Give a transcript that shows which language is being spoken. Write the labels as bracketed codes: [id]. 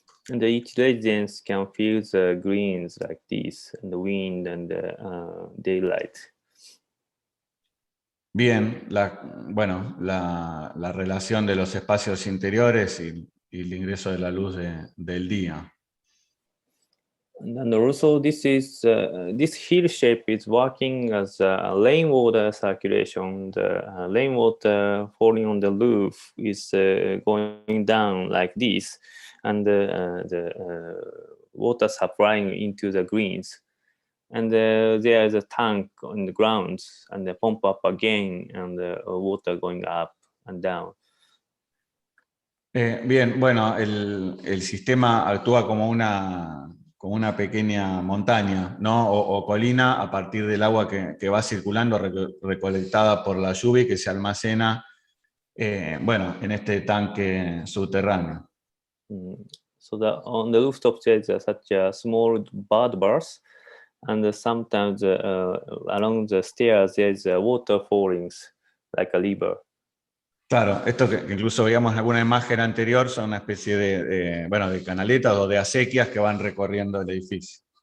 [en] And each residence can feel the greens like this, and the wind and the daylight. [es] Bien, la relación de los espacios interiores y el ingreso de la luz del día. [en] And also this hill shape is working as rainwater circulation. The rainwater falling on the roof is going down like this, and the water supplying into the greens. And there is a tank on the ground, and they pump up again, and the water going up and down. [es] Bien, bueno, el sistema actúa como una pequeña montaña, ¿no? O colina a partir del agua que va circulando, recolectada por la lluvia y que se almacena, en este tanque subterráneo. [en] So on the rooftop there is such a small bird bath, and sometimes along the stairs there is water fallings like a river. [es] Claro, esto que incluso veíamos en alguna imagen anterior son una especie de canaletas o de acequias que van recorriendo el edificio.